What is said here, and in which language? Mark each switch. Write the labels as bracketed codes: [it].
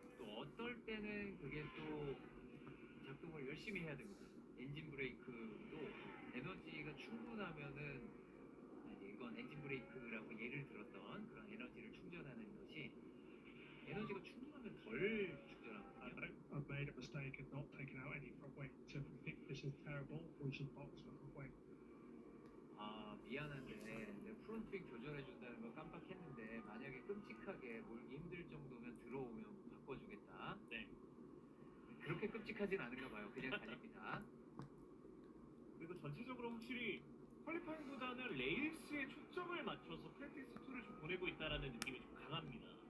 [ko] 또 어떨 때는 그게 또 작동을 열심히 해야 됩니다. 엔진 브레이크도 에너지가 충분하면은 이건 엔진 브레이크라고 예를 들었던 그런 에너지를 충전하는 것이 에너지가 충분하면 덜 충전하거든요. [en] I've made a mistake and not taken out any front wing. So Nick, this is terrible. We should box for front wing. [ko] 아 미안한데 내 프론트윙 조절해준다는 걸 깜빡했는데 만약에 끔찍하게 몰기 힘들 정도면 들어오면 바꿔주겠다. 네. 그렇게 끔찍하진 않은가 봐요. 그냥 달립니다. 그리고 전체적으로 확실히 퀄리파잉보다는 레이스에 초점을 맞춰서 프랙티스 2를 좀 보내고 있다라는 느낌이 좀 강합니다.